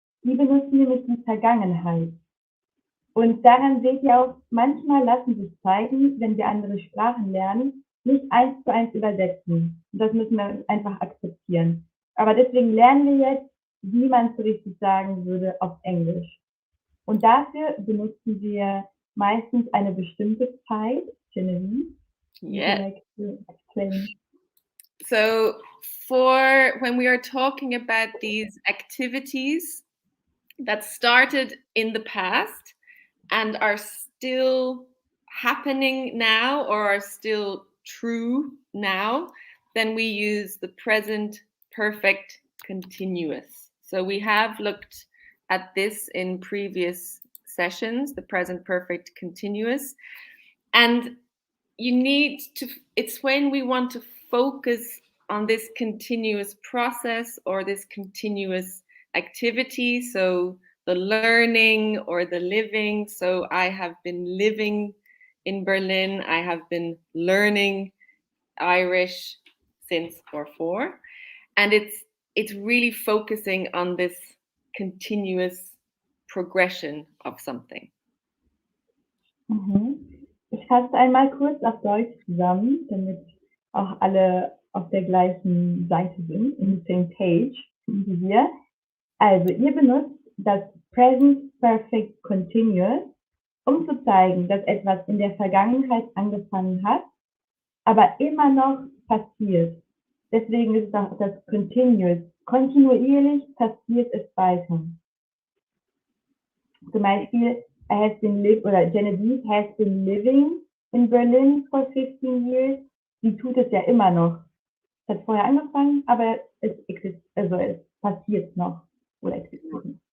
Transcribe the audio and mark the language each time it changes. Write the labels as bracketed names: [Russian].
[German] Die benutzen nämlich die Vergangenheit. Und daran seht ihr auch, manchmal lassen sich Zeichen, wenn wir andere Sprachen lernen, nicht 1:1 übersetzen. Und das müssen wir einfach akzeptieren. Aber deswegen lernen wir jetzt, wie man es so richtig sagen würde auf Englisch. Und dafür benutzen wir meistens eine bestimmte Zeit. [English] Genevieve, would you Yeah. like to explain? So for when we are talking about these activities that started in the past and are still happening now or are still true now, then we use the present perfect continuous. So we have looked at this in previous sessions, the present perfect continuous. And you need to, it's when we want to focus on this continuous process or this continuous activity. So the learning or the living. So I have been living in Berlin. I have been learning Irish since or for. And it's really focusing on this continuous progression of something. [German] Ich fasse einmal kurz auf Deutsch zusammen, damit auch alle auf der gleichen Seite sind, [English] in the same page [German] wie wir. Also, ihr benutzt das Present Perfect Continuous, um zu zeigen, dass etwas in der Vergangenheit angefangen hat, aber immer noch passiert. Deswegen ist es auch das Continuous. Kontinuierlich passiert es weiter. Zum Beispiel, [English] Genevieve has been living in Berlin for 15 years. [German] Sie tut es ja immer noch. Es hat vorher angefangen, aber es passiert noch oder existiert.